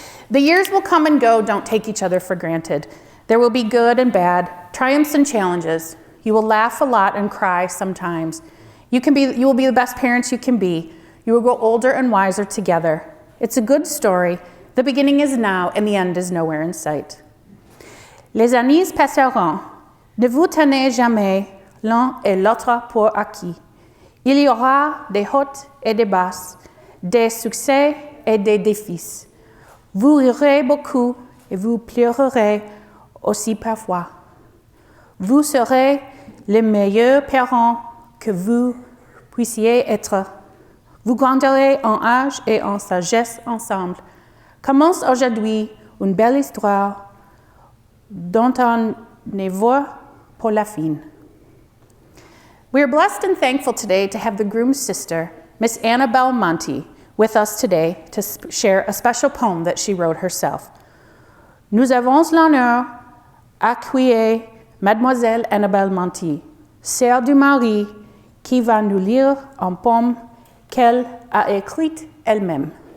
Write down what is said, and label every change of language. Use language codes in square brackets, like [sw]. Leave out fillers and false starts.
[en] The years will come and go. Don't take each other for granted. There will be good and bad, triumphs and challenges. You will laugh a lot and cry sometimes. You will be the best parents you can be. You will grow older and wiser together. It's a good story. The beginning is now, and the end is nowhere in sight. [fr] Les années passeront. Ne vous tenez jamais l'un et l'autre pour acquis. Il y aura des hautes et des basses, des succès et des défis. Vous rirez beaucoup et vous pleurerez aussi parfois. Vous serez les meilleurs parents que vous puissiez être. Vous grandirez en âge et en sagesse ensemble. Commence aujourd'hui une belle histoire dont on ne voit pour la fin. [en] We are blessed and thankful today to have the groom's sister, Miss Annabelle Monty, with us today to share a special poem that she wrote herself. [fr] Nous avons l'honneur d'accueillir Mademoiselle Annabelle Monty, sœur du mari, qui va nous lire un poème qu'elle a écrites elle-même.